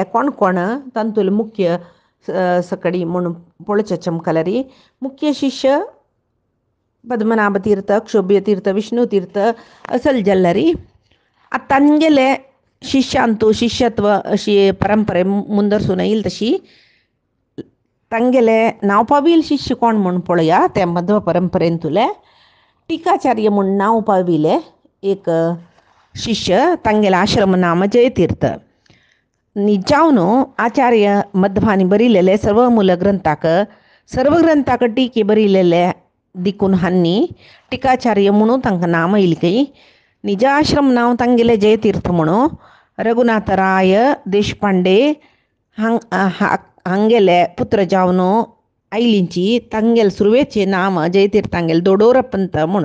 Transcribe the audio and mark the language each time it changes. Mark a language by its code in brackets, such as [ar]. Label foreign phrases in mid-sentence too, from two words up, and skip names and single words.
[kok] कोण कोण तांतूले मुख्य सकडी म्हणून पळोवचें चमकल्यार मुख्य शिष्य पद्मनाभ तीर्थ, क्षोभ्य तीर्थ, विष्णू तीर्थ असल जाल्यार तांगेले शिष्यांतू शिष्यत्व अशी परंपरे मुंदरसून येयली तशी तांगेले नांव पाविल शिष्य कोण म्हूण पळया. ते मध्व परंपरेंतुले टिकाचार्य म्हूण नांव पाविले एक शिष्य. तांगेले आश्रम नाम जयतीर्थ. जावन आचार्य मध्वानी बरिलेले सर्व मूल ग्रंथाक टिके बरिलेले दिकून हांनी टिकाचार्य म्हणून तांकां नांव येयलें. निज आश्रम नांव तांगेले जयतीर्थ म्हणून. रघुनाथराय देशपांडे हांगेले पुत्र जावन आयलींची. तांगेले सुरवेचे नाम जयतीर्थांगेले दोडोर पंत म्हणून.